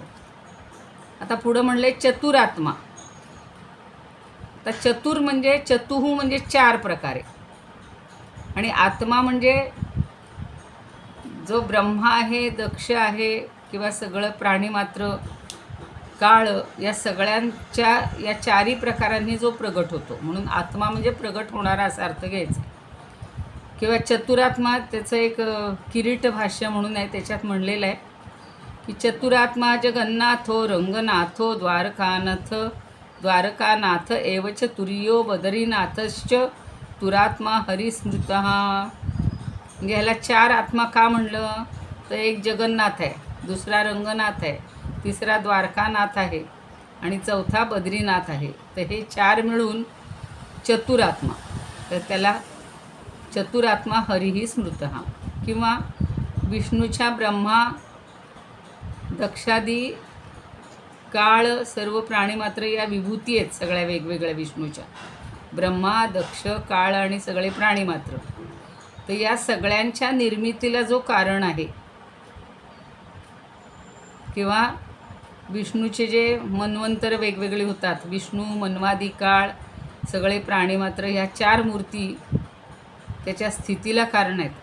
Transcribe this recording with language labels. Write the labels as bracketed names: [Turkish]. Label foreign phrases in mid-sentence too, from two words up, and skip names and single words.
[Marathi] आता पुढं म्हणले चतुरात्मा. आता चतुर म्हणजे चतुहू म्हणजे 4 प्रकारे आणि आत्मा म्हणजे जो ब्रह्मा आहे, दक्ष आहे किंवा सगळं प्राणीमात्र, काळ, या सगळ्यांच्या या 4ही प्रकारांनी जो प्रगट होतो, म्हणून आत्मा म्हणजे प्रगट होणारा असा अर्थ घ्यायचा. किंवा चतुरात्मा त्याचं एक किरीट भाष्य म्हणून आहे, त्याच्यात म्हणलेलं आहे की [Sanskrit] चतुरात्मा जगन्नाथो रंगनाथो द्वारकानाथ एव चतुर्यो बदरीनाथश्च तुरात्मा हरिस्मृतः. [Marathi] म्हणजे ह्याला 4 आत्मा का म्हणलं? तर एक जगन्नाथ आहे, दुसरा रंगनाथ आहे, तिसरा द्वारकानाथ आहे आणि चौथा बद्रीनाथ आहे. तर हे 4 मिळून चतुरात्मा. तर त्याला [Sanskrit] चतुरात्मा हरिही स्मृतः. [Marathi] किंवा विष्णूच्या ब्रह्मा दक्षादी काळ सर्व प्राणीमात्र या विभूती आहेत सगळ्या वेगवेगळ्या विष्णूच्या. ब्रह्मा, दक्ष, काळ आणि सगळे प्राणीमात्र. तर या सगळ्यांच्या निर्मितीला जो कारण आहे किंवा विष्णूचे जे मन्वंतर वेगवेगळे होतात, विष्णू, मन्वादी, काळ, सगळे प्राणीमात्र, ह्या 4 मूर्ती त्याच्या स्थितीला कारण आहेत.